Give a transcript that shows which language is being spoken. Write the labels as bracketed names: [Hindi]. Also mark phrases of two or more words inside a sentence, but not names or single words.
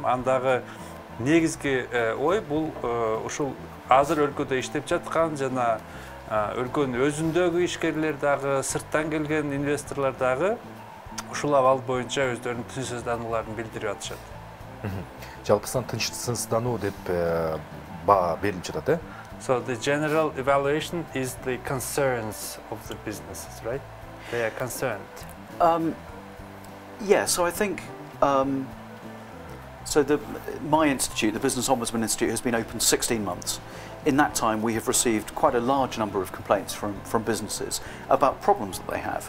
[Kyrgyz] Андагы негизги ой бул ушул азыр өлкөдө иштеп жаткан жана өлкөнүн өзүндөгү ишкерлер дагы, сырттан келген инвесторлор дагы ушул абал боюнча өздөрүнүн тынчсызданууларын билдирип атышат. Жалпысынан тынчсыздануу деп баа берилип жатат, э? [English] So the general evaluation is the concerns of the businesses, right? They are concerned. Yeah, so I think my institute, the Business Ombudsman Institute, has been open 16 months. In that time, we have received quite a large number of complaints from businesses about problems that they have.